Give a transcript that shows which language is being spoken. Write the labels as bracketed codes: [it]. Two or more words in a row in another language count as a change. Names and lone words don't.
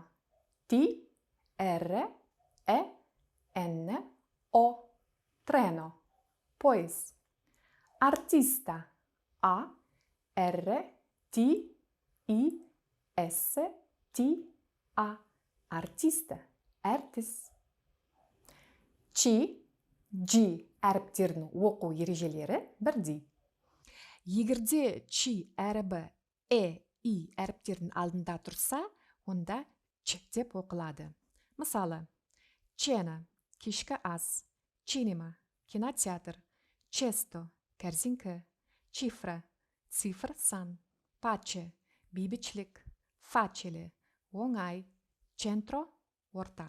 [it] T, R, E, N, O. Treno. Pois. Artista. A, R, T, I, S, T, A. Artista. Artist. [kk] G әріптерінің оқу ережелері бірдей. Егерде чи әрібі и әріптерінің алдында тұрса, онда ч деп оқылады. Мысалы, чена – кешкі ас, чинема – кинотеатр, често – кәрзинкі, чифра – цифр сан, паче – бейбітшілік, фачеле – оңай, чентро – орта.